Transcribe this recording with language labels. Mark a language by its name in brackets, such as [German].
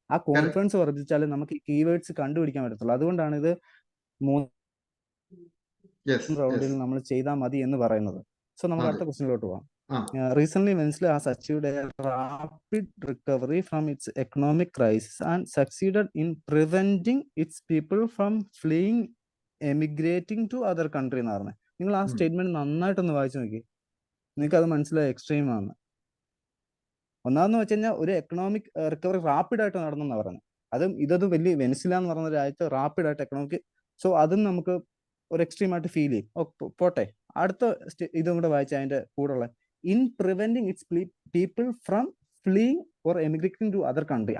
[Malayalam] ആ കോൺഫിഡൻസ് വർദ്ധിച്ചാലേ നമുക്ക് കീവേഡ്സ് കണ്ടുപിടിക്കാൻ പറ്റത്തുള്ളൂ. അതുകൊണ്ടാണ് ഇത് 3 റൗണ്ടിൽ നമ്മൾ ചെയ്താൽ മതി എന്ന് പറയുന്നത്. സോ നമുക്ക് അടുത്ത ക്വസ്റ്റ്യനിലോട്ട് പോകാം. [English] Recently, Venezuela has achieved a rapid recovery from its economic crisis and succeeded in preventing its people from fleeing, emigrating to other country [Malayalam] എന്ന് പറഞ്ഞത്. നിങ്ങൾ ആ സ്റ്റേറ്റ്മെന്റ് നന്നായിട്ടൊന്ന് വായിച്ചു നോക്കി, നിങ്ങൾക്ക് അത് മനസ്സിലായി എക്സ്ട്രീം ആണ്. ഒന്നാമെന്ന് വെച്ച് കഴിഞ്ഞാൽ ഒരു എക്കണോമിക് റിക്കവറി റാപ്പിഡ് ആയിട്ട് നടന്നെന്നാണ് പറയുന്നത്. ഇതൊരു വലിയ വെനിസ്വേല എന്ന് പറയുന്ന രാജ്യത്ത് റാപ്പിഡ് ആയിട്ട് എക്കണോമിക്, സോ അതും നമുക്ക് ഒരു എക്സ്ട്രീം ആയിട്ട് ഫീൽ ചെയ്യും. പോട്ടെ, അടുത്ത ഇതും കൂടെ വായിച്ച അതിന്റെ കൂടെയുള്ള [English] In preventing its people from fleeing or emigrating to other country.